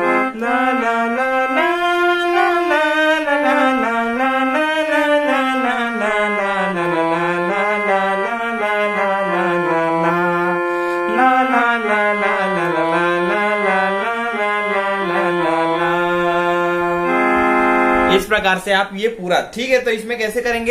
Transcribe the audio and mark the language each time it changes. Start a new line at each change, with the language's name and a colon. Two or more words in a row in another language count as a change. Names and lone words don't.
Hindi: ला ला ला ला ला ला ला ला ला इस प्रकार से आप ये पूरा, ठीक है? तो इसमें कैसे करेंगे?